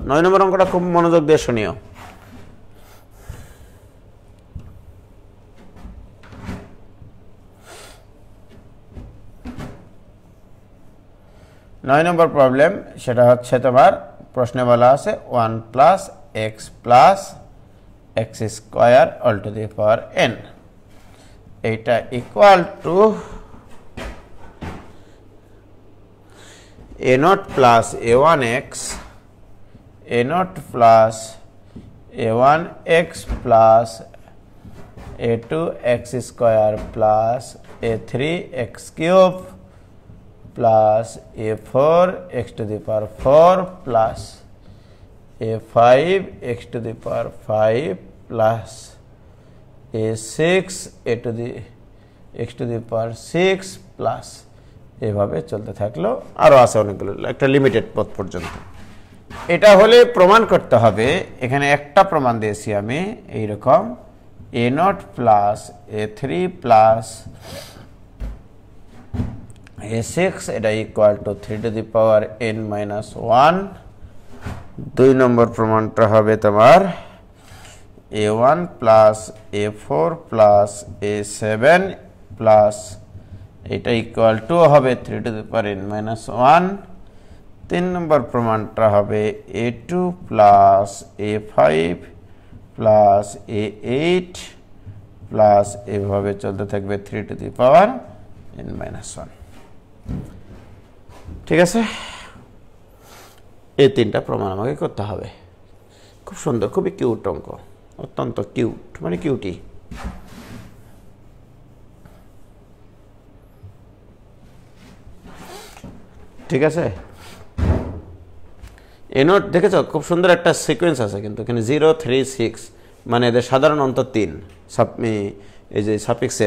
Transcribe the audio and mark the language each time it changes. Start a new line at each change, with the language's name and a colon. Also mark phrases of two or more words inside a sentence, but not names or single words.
Bangla: 9 নম্বর অঙ্কটা খুব মনোযোগ দিয়ে শুনিও। নয় নম্বর প্রবলেম, সেটা হচ্ছে তোমার প্রশ্নে বলা আছে 1 + x + x²
English: all to the power
Bangla: n, এইটা
English: equal to
Bangla: a0 + a1x, a0 + a1x +
English: a2x² + a3x³ plus a4x to the power 4 plus a5x to the power 5 plus a6 to the x to the power 6 plus
Bangla: এভাবে চলতে থাকলো। আরও আছে অনেকগুলো, একটা লিমিটেড পথ পর্যন্ত। এটা হলে প্রমাণ করতে হবে, এখানে একটা প্রমাণ দিয়েছি আমি এইরকম a0 plus a3 plus a6 এটা
English: equal to 3 to the power
Bangla: n-1। 2 নম্বর প্রমাণটা হবে তোমার a1 plus a4 plus a7 plus এটা
English: equal to
Bangla: হবে 3
English: to the power
Bangla: n-1। 3 নম্বর প্রমাণটা হবে a2 plus a5 plus a8 প্লাস এভাবে চলতে থাকবে 3
English: to the power n minus
Bangla: 1। ঠিক আছে, এই তিনটা প্রমাণ আমাকে করতে হবে। খুব সুন্দর, খুবই কিউট অঙ্ক, অত্যন্ত কিউট, মানে কিউটি। ঠিক আছে, এ নোট দেখেছ, খুব সুন্দর একটা সিকোয়েন্স আছে কিন্তু এখানে 0 3 6, মানে এদের সাধারণ অন্তর 3, এই যে সাফিক্সের।